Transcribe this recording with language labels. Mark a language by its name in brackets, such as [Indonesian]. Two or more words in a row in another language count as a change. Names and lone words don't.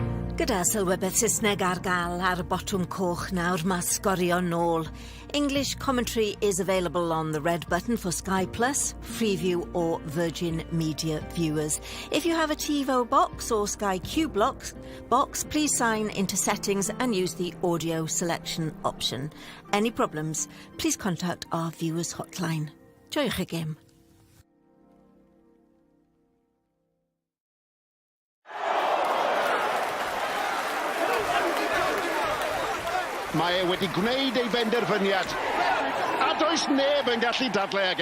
[Welsh] Gyda sylwebeth Saesneg ar gael ar y botwm coch nawr, mae Sgorio nôl. [English] English commentary is available on the red button for Sky Plus, Freeview or Virgin Media viewers. If you have a TiVo box or Sky Q box, please sign into settings and use the audio selection option. Any problems, please contact our viewers hotline. [Welsh] Joiwch y gêm. Mae e wedi gwneud ei benderfyniad, a does neb yn gallu dadlau ag e.